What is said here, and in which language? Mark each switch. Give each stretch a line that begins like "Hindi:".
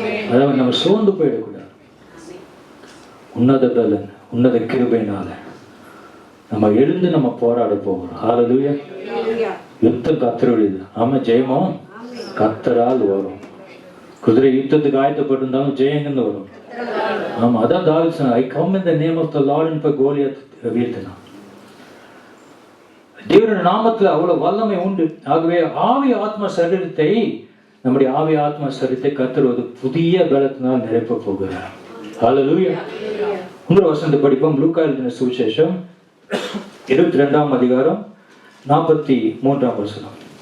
Tamil: அதாவது நம்ம சோர்ந்து போயிடக்கூடாது. உன்னத பலன், உன்னத கிருபையினால நம்ம எழுந்து நம்ம போராட போகிறோம். ஹல்லேலூயா. யுத்தம் கர்த்தருடையது. ஆமா, ஜெயமும் கர்த்தரால் வரும். குதிரை யுத்தத்துக்கு ஆயத்தப்பட்டிருந்தாலும் ஜெயங்கன்னு வரும். ஆமா, அதான் தாவீது சொன்னார்,
English: I come in the name of the Lord and
Tamil: Goliath வீழ்த்தினான். தேவனுடைய நாமத்துல அவ்வளவு வல்லமை உண்டு. ஆகவே ஆவி ஆத்ம சரீரத்தை, நம்முடைய ஆவி ஆத்ம சரீரத்தை கர்த்தர் ஒரு புதிய பலத்தினால் நிரப்ப போகிறார். ஹல்லேலூயா. இன்னொரு வசனத்தை படிப்போம். லூக்கா எழுதின சுவிசேஷம் 22ஆம் அதிகாரம் 43ஆம் வசனம்.